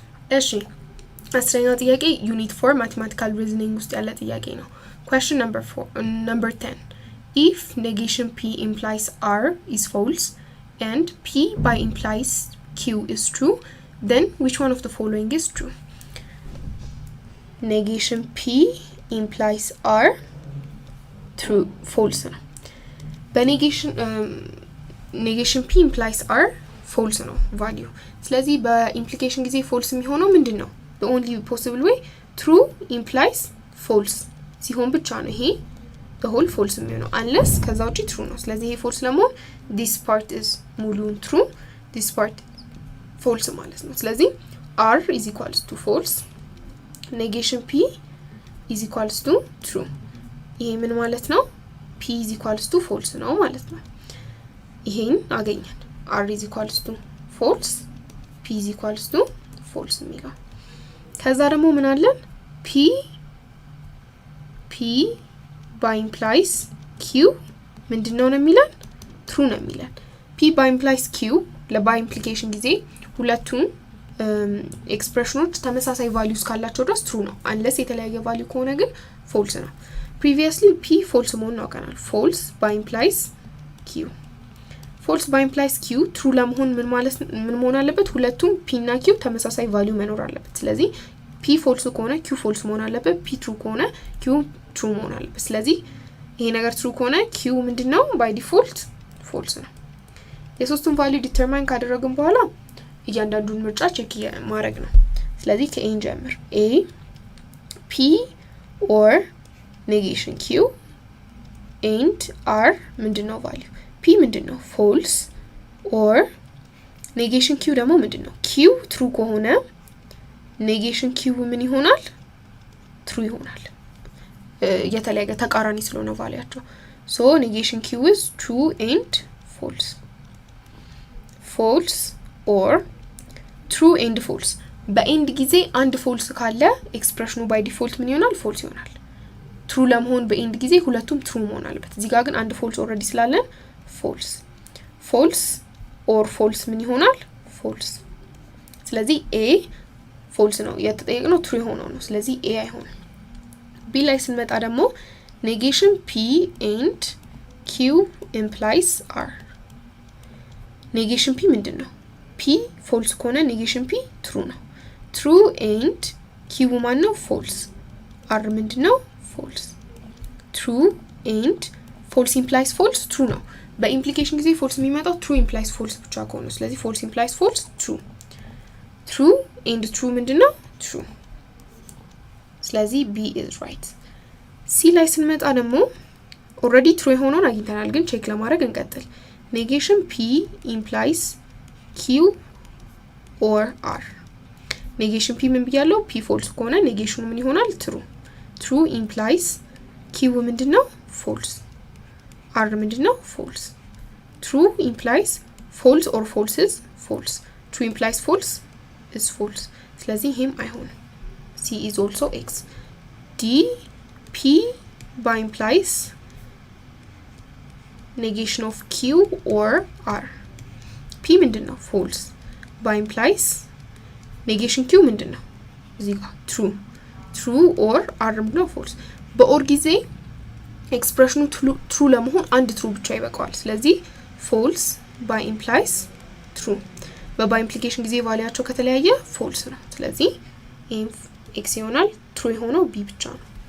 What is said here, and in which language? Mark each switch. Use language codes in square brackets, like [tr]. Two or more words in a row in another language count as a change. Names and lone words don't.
[am] እሺ 10ኛው ጥያቄ ዩኒት 4 ማቴማቲካል ሪዝኒንግ ውስጥ ያለ ጥያቄ ነው [en] question number 10 if negation p implies r is false and p by implies q is true then which one of the following is true negation p implies r true false [am] ነው በኔጌሽን [en] negation p implies r false ነው value [am] ስለዚህ በኢምፕሊኬሽን ጊዜ [en] false [am] የሚሆነው ምንድነው [en] the only possible way true implies false [am] ሲሆን ብቻ ነው ይሄ [en] the whole false [am] የሚሆነው unless ከዛ ውጪ true ነው ስለዚህ [en] ይሄ false ለመሆን this part is ሙሉን true this part false [am] ማለት ነው ስለዚህ [en] r is equals to false negation p is equals to true [am] ይሄ ምን ማለት ነው [en] p is equals to false [am] ነው ማለት ነው ይሄን አገኘን [en] r is equals to false p is equals to false [am] የሚለው ከዛ ደግሞ ምን አለን [en] p by implies q [am] ምንድነው ነው የሚለን true ነው የሚለን [en] p by implies q [am] ለባይ ኢምፕሊኬሽን ጊዜ ሁለቱም ኤክስፕሬሽኖች ተመሳሳይ ቫልዩስ ካላቸው ድረስ true ነው unless የተለያየ ቫልዩ ከሆነ ግን false ነው [en] previously p false [am] መሆኑን አውቀናል [en] false by implies q false by implies q true [am] ለመሆን ምን መሆን አለበት ሁለቱም p እና q ተመሳሳይ ቫልዩ መኖር አለበት ስለዚህ [en] p false [am] ከሆነ [en] q false [am] መሆን አለበት [en] p true [am] ከሆነ [en] q true [am] መሆን አለበት ስለዚህ ይሄ ነገር true ከሆነ q ምንድነው [en] by default false [am] ነው የሶስቱን ቫልዩ ዲተርማይን ካደረግን በኋላ እያንዳንዱን ምርጫ ቼክ ማድረግ ነው ስለዚህ ከኤን ጀምር a [en] p or negation q and r [am] ምንድነው ቫልዩ [en] p ምንድነው false or negation q [am] ደግሞ ምንድነው [en] q true ከሆነ negation q [am] ምን ይሆናል [en] true [am] ይሆናል የተለያየ ተቃራኒ ስለሆነ ቫልያቸው [en] so negation q is true and false false or true and false [am] በኤንድ ጊዜ አንድ false ካለ ኤክስፕሬሽኑ [en] by default [am] ምን ይሆናል false ይሆናል true ለመሆን በኤንድ ጊዜ ሁለቱም true መሆን አለበት እዚህ ጋር ግን አንድ [en] false already [am] ስላለን [en] false or false [am] ምን ይሆናል false ስለዚህ a false ነው የተጠየቅነው true ሆኖ ነው ስለዚህ a [en] አይሆንም b [am] ላይ ስንመጣ ደግሞ [en] negation p and q implies r negation p ምንድነው p false ከሆነ negation p true ነው true and q ማነው false r ምንድነው false true and false implies false true [am] ነው በኢምፕሊኬሽን ጊዜ [en] false የሚመጣው true implies false [am] ብቻ ከሆነ ስለዚህ [en] false implies false true and true ምንድነው true ስለዚህ b is right c [am] ላይ ስንመጣ ደግሞ [en] already true [am] የሆነውን አግኝተናል ግን ቼክ ለማድረግ እንቀጥል [en] negation p implies q or r negation p [am] ምን ብያለው [en] p false ከሆነ negation [am] ምን ይሆናል [en] true implies q ምንድነው false r ምንድነው false true implies false or false is false true implies false is false [am] ስለዚህ ይሄም አይሆንም [en] c is also x d p by implies negation of q or r p [am] ምንድነው [en] false by implies negation q [am] ምንድነው እዚህ ጋር [en] true or r [am] ምንድነው false በኦር ጊዜ ኤክስፕሬሽኑ true ለመሆን አንድ true ብቻ ይበቃዋል ስለዚህ [en] false by implies true [am] በባይ ኢምፕሊኬሽን ጊዜ ቫልያቸው ከተለያየ false ነው ስለዚህ x ይሆናል true የሆነው b ብቻ ነው